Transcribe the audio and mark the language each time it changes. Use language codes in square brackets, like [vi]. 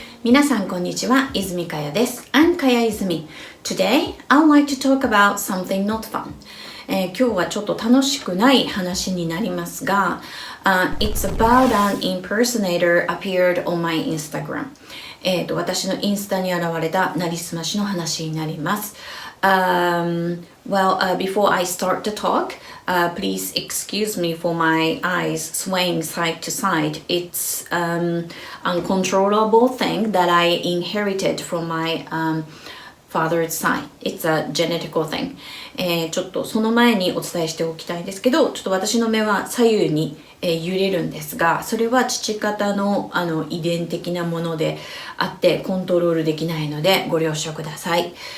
[ja] 皆さんこんにちは、泉かやです。 [en] I'm Kaya Izumi. Today, I'd like to talk about something not fun. [ja] 今日はちょっと楽しくない話になりますが、 [en] It's about an impersonator appeared on my Instagram. [ja] 私のインスタに現れたなりすましの話になります。 [en] Before I start the talk, please excuse me for my eyes swaying side to side. It's an uncontrollable thing that I inherited from my father's side. It's a genetical thing. [ja] ちょっとその前にお伝えしておきたいんですけど、ちょっと私の目は左右に揺れるんですが、それは父方の遺伝的なものであってコントロールできないのでご了承ください。